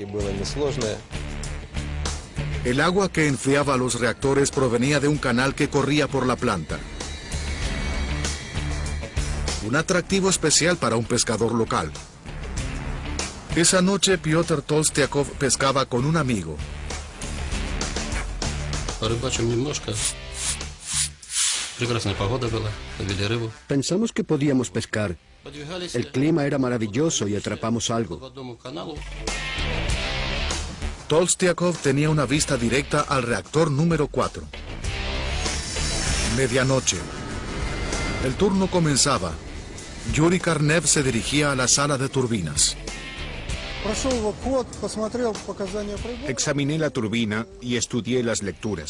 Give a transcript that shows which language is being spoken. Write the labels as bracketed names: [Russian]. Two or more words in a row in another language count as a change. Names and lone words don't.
[Spanish] El agua que enfriaba los reactores provenía de un canal que corría por la planta. Un atractivo especial para un pescador local. Esa noche Piotr Tolstiakov pescaba con un amigo. [Russian] Порыбачим немножко. Прекрасная погода была, ловили рыбу. [Spanish] Pensamos que podíamos pescar. [Russian] Подвигались [Spanish] El clima era maravilloso y atrapamos [Russian] по [Spanish] algo. [Russian] одному каналу. [Spanish] Tolstiakov tenía una vista directa al reactor número 4. Medianoche. El turno comenzaba. Yuri Karnev se dirigía a la sala de turbinas. Examiné la turbina y estudié las lecturas.